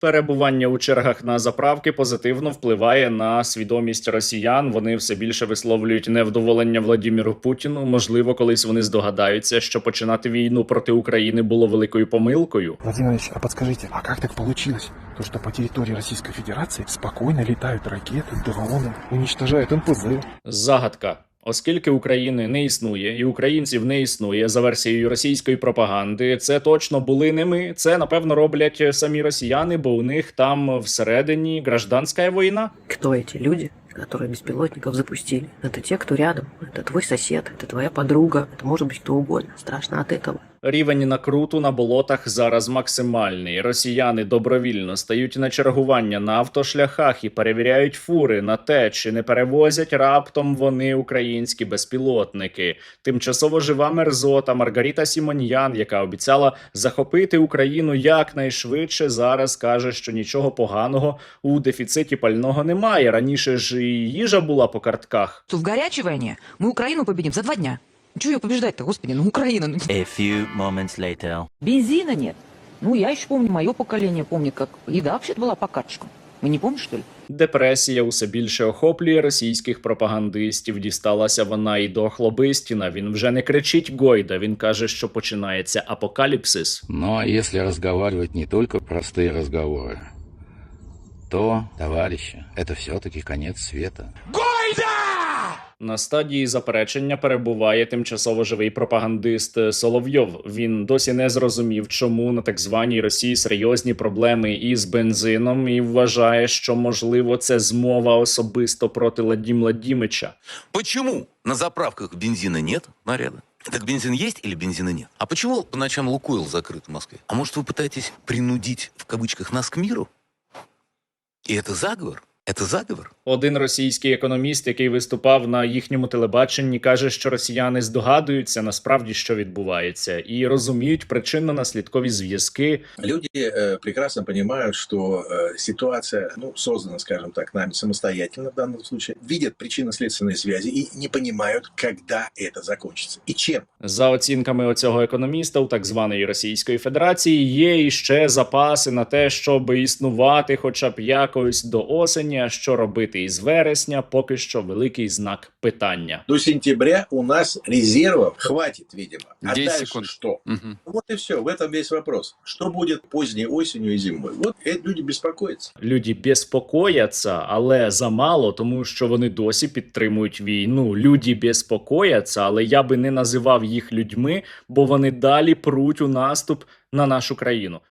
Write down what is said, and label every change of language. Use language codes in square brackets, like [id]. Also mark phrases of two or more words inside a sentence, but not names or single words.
[uk] Перебування у чергах на заправки позитивно впливає на свідомість росіян. Вони все більше висловлюють невдоволення Владіміру Путіну. Можливо, колись вони здогадаються, що починати війну проти України було великою помилкою. [ru] Владимир Ильич, а подскажите, а как так получилось, то, что по территории Российской Федерации спокойно летают ракеты, дроны, уничтожают НПЗ? [uk] Загадка. Оскільки України не існує і українців не існує за версією російської пропаганди, це точно були не ми. Це, напевно, роблять самі росіяни, бо у них там всередині гражданська війна. [ru] Кто эти люди, которые беспилотников запустили? Это те, кто рядом. Это твой сосед, это твоя подруга, это может быть кто угодно. Страшно от этого. [uk] Рівень накруту на болотах зараз максимальний. Росіяни добровільно стають на чергування на автошляхах і перевіряють фури на те, чи не перевозять раптом вони українські безпілотники. Тимчасово жива мерзота Маргарита Сімоньян, яка обіцяла захопити Україну якнайшвидше, зараз каже, що нічого поганого у дефіциті пального немає. Раніше ж і їжа була по картках. [ru] В горячей войне мы Украину победим за 2 дня. Чего ее побеждать-то, господи, ну Украина. Ну. [en] A few moments later. [ru] Бензина нет. Ну, я еще помню, мое поколение помнит, как еда вообще-то была по карточкам. Вы не помните, что ли? [uk] Депресія усе більше охоплює російських пропагандистів. Дісталася вона і до Хлобистіна. Він вже не кричить Гойда, він каже, що починається апокаліпсис. [ru] Но если разговаривать не только простые разговоры, то, товарищи, это все-таки конец света. [uk] На стадії заперечення перебуває тимчасово живий пропагандист Соловйов. Він досі не зрозумів, чому на так званій Росії серйозні проблеми із бензином і вважає, що, можливо, це змова особисто проти Владимира Владимировича. [ru] Почему на заправках бензина нет, наряда? Так бензин есть или бензина нет? А почему по ночам Лукойл закрыт в Москве? А может, вы пытаетесь принудить, в кавычках, нас к миру? И это заговор? Это заговор? [uk] Один російський економіст, який виступав на їхньому телебаченні, каже, що росіяни здогадуються насправді, що відбувається, і розуміють причинно-наслідкові зв'язки. [ru] Люди прекрасно понимают, что ситуация, создана, скажем так, нами самостоятельно в данном случае, видят причинно-следственные связи и не понимают, когда это закончится и чем. [uk] За оцінками оцього економіста, у так званої Російської Федерації є іще запаси на те, щоб існувати хоча б якось до осені, а що робити із вересня, поки що великий знак питання. [ru] До сентября у нас резервов хватит, видимо. А 10 дальше секунд. что? Вот и все, в этом весь вопрос. Что будет поздней осенью и зимой? Вот эти люди беспокоятся. [uk] Люди безпокояться, але замало, тому що вони досі підтримують війну. Люди безпокояться, але я би не називав їх людьми, бо вони далі пруть у наступ на нашу країну.